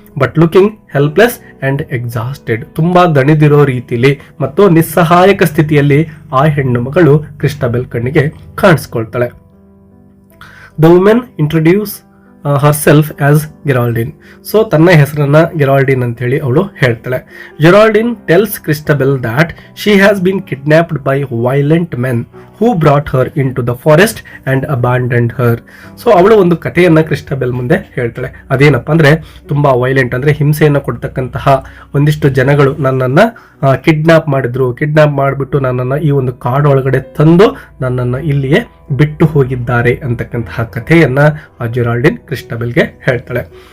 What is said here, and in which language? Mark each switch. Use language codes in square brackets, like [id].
[en] but looking helpless and exhausted, [kn] ತುಂಬಾ ದಣಿದಿರೋ ರೀತಿಲಿ ಮತ್ತು ನಿಸ್ಸಹಾಯಕ ಸ್ಥಿತಿಯಲ್ಲಿ ಆ ಹೆಣ್ಣು ಮಗಳು ಕ್ರಿಸ್ಟಬೆಲ್ ಕಣ್ಣಿಗೆ ಕಾಣಿಸ್ಕೊಳ್ತಾಳೆ. [en] The women introduce herself as Geraldine. [kn] So ತನ್ನ ಹೆಸರನ್ನ ಗೆರಾಲ್ಡಿನ್ ಅಂತ ಹೇಳಿ ಅವಳು ಹೇಳ್ತಾಳೆ. [en] Geraldine tells Christabel that she has been kidnapped by violent men who brought her into the forest and abandoned her. [kn] So ಅವಳು ಒಂದು ಕಥೆಯನ್ನ ಕ್ರಿಸ್ಟಬೆಲ್ ಮುಂದೆ ಹೇಳ್ತಾಳೆ. ಅದೇನಪ್ಪ ಅಂದ್ರೆ ತುಂಬಾ ವೈಲೆಂಟ್ ಅಂದ್ರೆ ಹಿಂಸೆಯನ್ನ ಕೊಡ್ತಕ್ಕಂತಹ ಒಂದಿಷ್ಟು ಜನಗಳು ನನ್ನನ್ನ ಕಿಡ್ನಾಪ್ ಮಾಡಿದ್ರು. ಕಿಡ್ನಾಪ್ ಮಾಡಿಬಿಟ್ಟು ನನ್ನನ್ನ ಈ ಒಂದು ಕಾಡು ಒಳಗಡೆ ತಂದು ನನ್ನನ್ನ ಇಲ್ಲಿಯೇ ಬಿಟ್ಟು ಹೋಗಿದ್ದಾರೆ ಅಂತಕ್ಕಂತಹ ಕಥೆಯನ್ನ ಜೆರಾಲ್ಡಿನ್ ಕ್ರಿಸ್ಟಬೆಲ್ಗೆ ಹೇಳ್ತಾಳೆ.